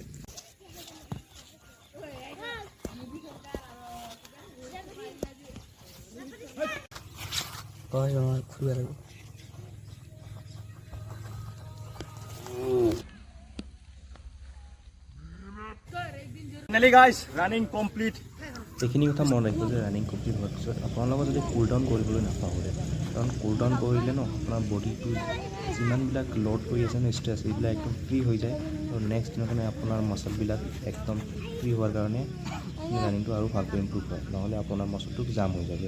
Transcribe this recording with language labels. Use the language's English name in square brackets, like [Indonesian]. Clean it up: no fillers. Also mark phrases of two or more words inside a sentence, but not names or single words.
[Bangla] ओय আমার খুলে রাখো [English] Finally guys running complete. [Assamese] এইখিনি কথা মনত ৰাখিব যে ৰানিং কমপ্লিট হোৱাৰ পিছত আপোনালোকৰ যদি [English] cool down [Assamese] কৰিবলৈ নাপাহৰে, কাৰণ [English] cool down [Assamese] কৰিলে ন আপোনাৰ বডিটো যিমানবিলাক লোড কৰি আছে ন ষ্ট্ৰেছ, এইবিলাক একদম ফ্ৰী হৈ যায়। আৰু নেক্সট দিনৰ কাৰণে আপোনাৰ মাচলবিলাক একদম ফ্ৰী হোৱাৰ কাৰণে ৰানিংটো আৰু ভালকৈ ইম্প্ৰুভ হয়, নহ'লে আপোনাৰ মাচলটো জাম হৈ যায়।